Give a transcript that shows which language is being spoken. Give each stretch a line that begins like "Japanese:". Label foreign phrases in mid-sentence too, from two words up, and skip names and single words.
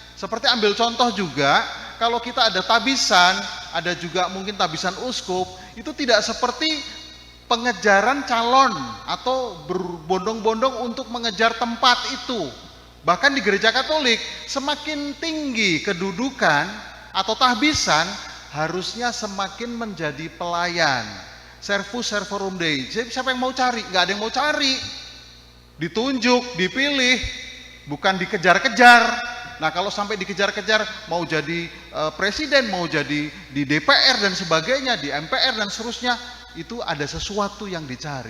Indonesian: Seperti ambil contoh juga kalau kita ada tabisan, ada juga mungkin tabisan uskup, itu tidak seperti pengejaran calon atau berbondong-bondong untuk mengejar tempat itu. Bahkan di gereja Katolik, semakin tinggi kedudukan atau tahbisan, harusnya semakin menjadi pelayan.
Latin: Servus servorum Dei.
Indonesian: Jadi siapa yang mau cari? Nggak ada yang mau cari. Ditunjuk, dipilih, bukan dikejar-kejar. Nah kalau sampai dikejar-kejar, mau jadi presiden, mau jadi di DPR dan sebagainya, di MPR dan seterusnya, itu ada sesuatu yang dicari.